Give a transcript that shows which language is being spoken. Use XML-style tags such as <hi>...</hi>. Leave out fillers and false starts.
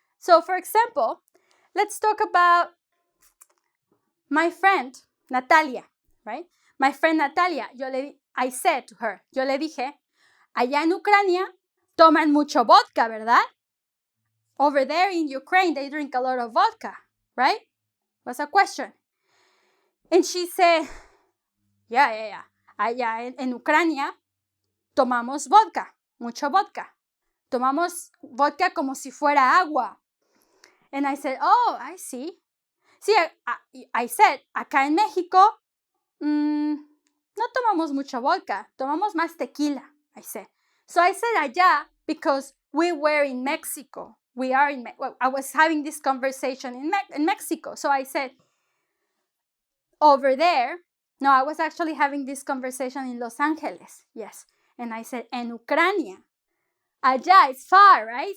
<en>So for example, let's talk about my friend Natalia, right? My friend Natalia, I said to her,</en> <es>yo le dije, allá en Ucrania toman mucho vodka, ¿verdad?</es> <en>Over there in Ukraine, they drink a lot of vodka, right? Was a question. And she said, yeah.</en> <es>Allá en Ucrania tomamos vodka, mucho vodka. Tomamos vodka como si fuera agua.</es> <en>And I said, oh, I see.</en> <es>Sí,</es> <en>I said,</en> <es>acá en México, no tomamos mucha vodka, tomamos más tequila, I said.</es> <en>So I said allá because we were in Mexico. I was having this conversation in Mexico. So I said, over there, no, I was actually having this conversation in Los Angeles, yes. And I said,</en> <es>en Ucrania.</es> <en>Allá is far, right?</en>